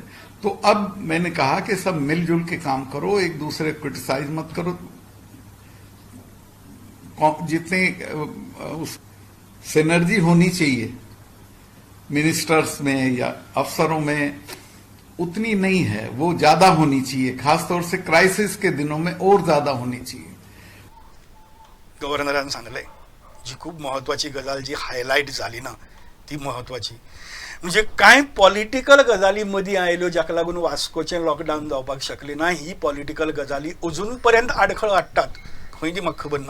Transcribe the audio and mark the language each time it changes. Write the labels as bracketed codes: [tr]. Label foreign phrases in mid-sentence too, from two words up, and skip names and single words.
[hi] तो अब मैंने कहा कि सब मिलजुल के काम करो, एक दूसरे को क्रिटिसाइज मत करो, जितने उस सिनर्जी होनी चाहिए मिनिस्टर्स में या अफसरों में उतनी नहीं है, वो ज्यादा होनी चाहिए, खासतौर से क्राइसिस के दिनों में और ज्यादा होनी चाहिए। [kok] गव्हर्नरान सांगले जी खूप महत्वाची गजाल जी हायलाइट झाली ना ती महत्वाची म्हणजे कांय पॉलिटिकल गजाली मदीं आयल्यो जाका लागून वास्कोचें लॉकडावन जावपाक शकलें ना, ही पॉलिटिकल गजाली अजून पर्यंत आडखळ हाडटात खंय ती म्हाका खबर ना।